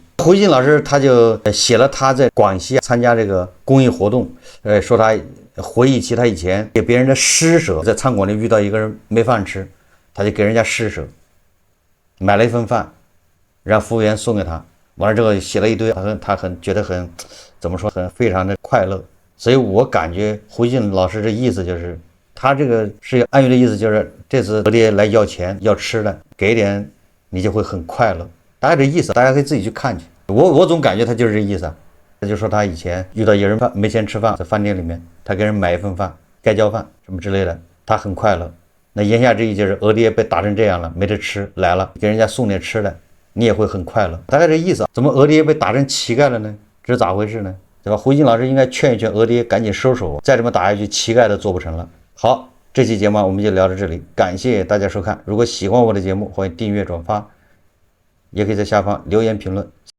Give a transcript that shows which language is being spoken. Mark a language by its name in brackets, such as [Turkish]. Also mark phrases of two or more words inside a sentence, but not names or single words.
[Chinese] 胡錫進老師他就寫了他在廣西參加這個公益活動，說他回憶起他以前給別人的施捨，在餐館裡遇到一個人沒飯吃，他就給人家施捨，買了一份飯，讓服務員送給他，完了之後寫了一堆，他覺得很怎麼說，很非常的快樂。所以我感覺胡錫進老師這意思就是，他這個是暗喻的意思，就是這次俄爹來要錢要吃的，給點你就會很快樂，大概這意思，大家可以自己去看去。我總感覺他就是這意思啊。他就說他以前遇到有人沒錢吃飯，在飯店裡面，他給人買一份飯，蓋澆飯什麼之類的，他很快樂。那言下之意就是俄爹被打成這樣了，沒得吃，來了給人家送點吃的， 你也会很快樂。大概这意思啊。怎么俄爹被打成乞丐了呢？这是咋回事呢？对吧？胡金老師應該勸一勸俄爹趕緊收手，再這麼打下去，乞丐都做不成了。好，這期節目我們就聊到這裡，感謝大家收看。如果喜歡我的節目，歡迎訂閱轉發，也可以在下方留言評論。